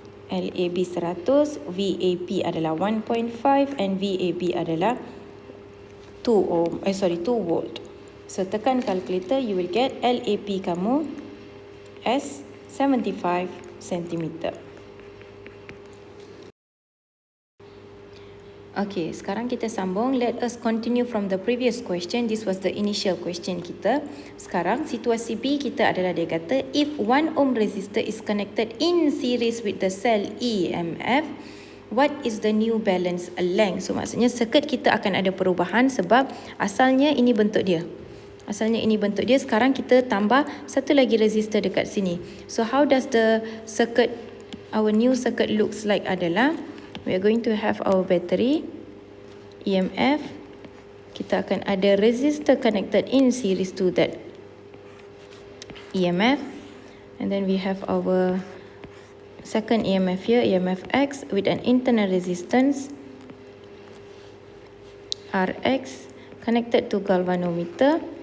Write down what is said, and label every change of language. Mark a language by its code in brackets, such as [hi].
[ms] LAB 100, VAP adalah 1.5 and VAB adalah 2 volt. [en] So tekan calculator, you will get LAP kamu as 75 cm. [ms] Okay, sekarang kita sambung. [en] Let us continue from the previous question. This was the initial question kita. [ms] Sekarang situasi B kita adalah dia kata [en] if 1 ohm resistor is connected in series with the cell EMF, what is the new balance length? [ms] So maksudnya circuit kita akan ada perubahan sebab asalnya ini bentuk dia. Asalnya ini bentuk dia, sekarang kita tambah satu lagi resistor dekat sini. [en] So how does the circuit, our new circuit looks like adalah we are going to have our battery, EMF, [ms] kita akan ada [en] resistor connected in series to that EMF, and then we have our second EMF here, EMF X, with an internal resistance Rx connected to galvanometer.